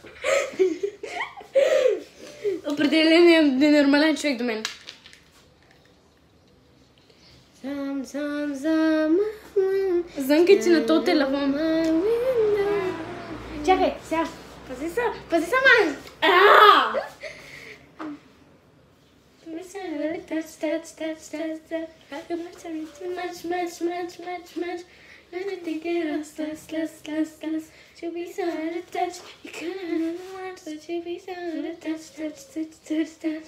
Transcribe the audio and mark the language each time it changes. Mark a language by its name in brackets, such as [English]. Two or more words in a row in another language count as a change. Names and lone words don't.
[Bulgarian] Определено е ненормален човек до мен. Зънкай ти на този телефон. Чакай, сега. Пази са, ман! [English] To be so out of touch, you couldn't want to be so out of touch, touch.